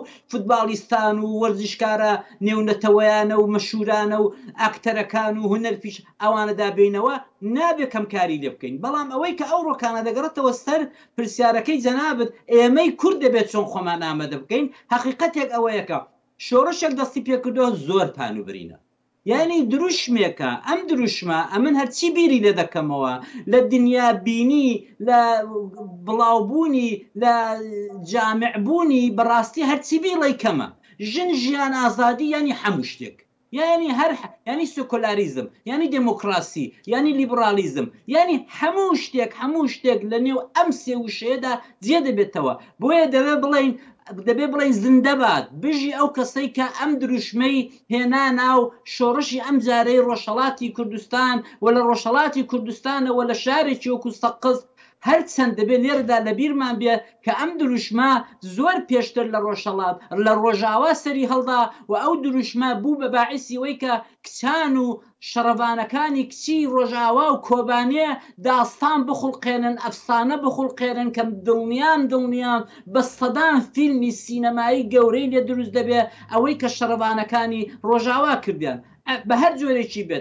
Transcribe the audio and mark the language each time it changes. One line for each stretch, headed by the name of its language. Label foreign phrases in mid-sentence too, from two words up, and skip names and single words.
Central Kurdish: فوتباڵیستان و وەرزشکارە نێونەتەوەیانە و مەشهورانە و ئاکتەرەکان و هونەرپیش ئەوانەدا بینەوە نابێت کەمکاری لێ بکەین بەڵام ئەوەی کە ئەو ڕۆکانە دەگەڕێتەوە سەر پرسیارەکەی جەنابەت ئێمەی کورد دەبێت چۆن خۆمان ئامادە بکەین حەقیقەتێک ئەوەیەکە شۆڕشێک دەستی پێکردەوە زۆر پانوبرینە یعنی دروشمێکە ئەم دروشمە ئەمن هەرچی بیری لێ دەکەمەوە لە دنیا بینی لە بڵاوبوونی لە جامعبوونی بەڕاستی هەرچی بیڵی کەمە ژن ژیان ئازادی ینی هەموو شتێک يعني يعني سيكولاريزم، يعني ديمقراسي، يعني ليبراليزم، يعني هەموو شتێک لە نێو ئەم سێ وشەیەدا جێ دەبێتەوە. بۆیە دەبێ بڵێن زندەبات بژی ئەو کەسەی کە ئەم دروشمەی هێنا ناو شۆڕشی ئەم جارەی ڕۆژهەڵاتی کوردستان و لە ڕۆژهەڵاتی کوردستانەوە لە شارێکی وەکو سەقز هەرچەند دەبێت لێرەدا لە بیرمان بێ کە ئەم دروشمە زۆر پێشتر لە ڕۆژهەڵات لە ڕۆژاوا سەری هەڵدا و ئەو دروشمە بوو بە باعیسی ئەوەی کە کچان و شەڕەبانەکانی کچی ڕۆژاوا و کۆبانێ داستان بخڵقێنن، ئەفسانە بخڵقێنن کە دڵنیان بە سەدان فیلمی سینەمایی گەورەی لێ دروست دەبێ ئەوەی کە شەڕەبانەکانی ڕۆژاوا کردیان بە هەر جۆرێکی بێت.